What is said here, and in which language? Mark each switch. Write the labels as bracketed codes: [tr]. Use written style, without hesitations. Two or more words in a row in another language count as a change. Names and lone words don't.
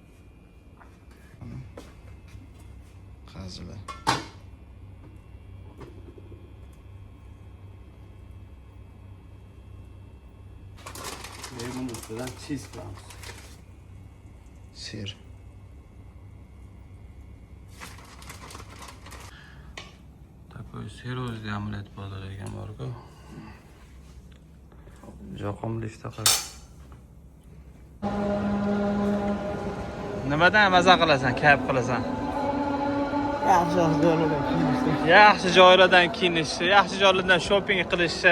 [uz] Qazilar. Lemon ustidan cheese qilamiz. Sir. [ru] Такой серьезный омлет [uz] bo'ladigan bor-ku. Yoqimli ishtaqa. Nimadan maza qilasan, kayf qilasan? Yaxshi joylardan kiyinishi, yaxshi joylardan shopping qilishi.